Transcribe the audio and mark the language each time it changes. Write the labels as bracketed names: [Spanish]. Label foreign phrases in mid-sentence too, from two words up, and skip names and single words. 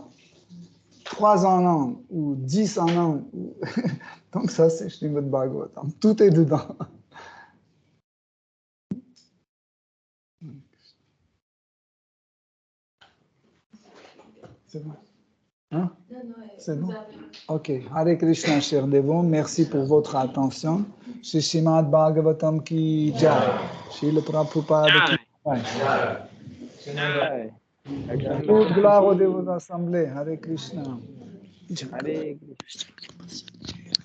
[French] 3 en un ou 10 en un. Donc ça, c'est Srimad Bhagavatam. Tout est dedans. C'est bon? Hein? C'est bon? Ok. Hare Krishna, chers dévots. Merci pour votre attention. [Hindi] श्री श्रीमद् भागवतम् की जय। श्रील प्रभुपाद की जय. [French] Toute gloire aux dévots assemblés. Hare Krishna. Hare Krishna.